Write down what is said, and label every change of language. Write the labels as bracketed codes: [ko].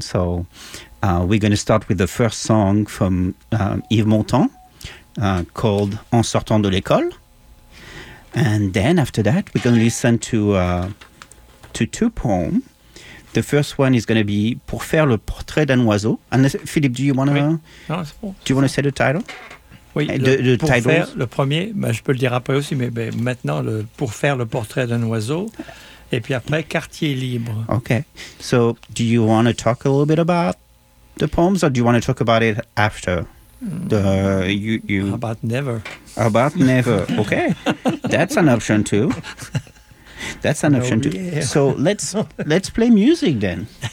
[en] So, we're going to start with the first song from Yves Montand, called En sortant de l'école. And then after that, we're going to listen to two poems. The first one is going to be Pour faire le portrait d'un oiseau. And Philippe, do you want to say the title? Oui, the title. [fr] Le premier, ben, je peux le dire après aussi, mais maintenant, Pour faire le portrait d'un oiseau. Et puis après, Quartier libre. [en] Okay. So, do you want to talk a little bit about the poems or do you want to talk about it after? How about never? About never, okay. That's an option too. That's an option too. Yeah. So let's play music then.